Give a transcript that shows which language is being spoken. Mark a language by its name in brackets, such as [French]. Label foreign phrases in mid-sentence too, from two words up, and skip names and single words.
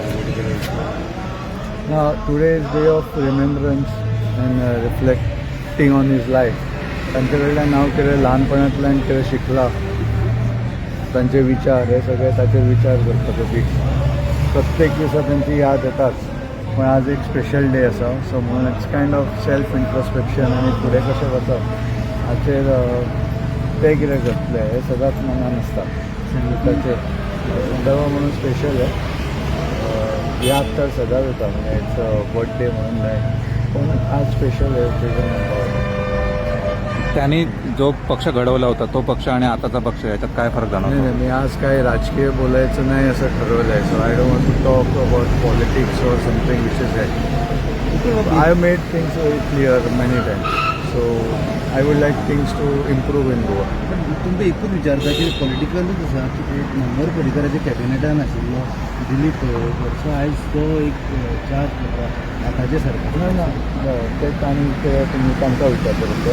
[English] Today is day of remembrance and reflecting on his life. [Konkani] तांचे कडल्यान हांव कितें ल्हानपणांतल्यान कितें शिकला, तांचे विचार हे सगळे ताचेर विचार करतकच प्रत्येक दिसा तांची याद येताच. पण आज एक [English] special day [Konkani] आसा, सो म्हणून [English] it's kind of self introspection [Konkani] आनी फुडें कशें वचप हाचेर ते कितें करतले हे सदांच मनान आसता. संगीताचेर संदर्भ म्हणून स्पेशल आहे, याद तर सदांच येता, म्हणजे [English] it's birthday [Konkani] म्हणून नाही, पण आज स्पेशल आहे ओकेजन. [Marathi] त्यांनी जो पक्ष घडवला होता तो पक्ष आणि आताचा पक्ष याच्यात काय फरक नाही जाणवतो? नाही, मी आज काय राजकीय बोलायचं नाही असं ठरवलं आहे. [English] so I don't want to talk about politics or something which is that. I made things very clear many times, so I would like things to improve in Goa. [Konkani] तुमकां एकूच विचारता की पॉलिटिकलूच आसा की ते मनोहर पर्रीकराच्या कॅबिनेटान आशिल्लो दिलीप सो आयज तो एक चार्ज करता आतांचे सरकार. ना ना, तेच आनी ते तुमी तांकां विचारतले.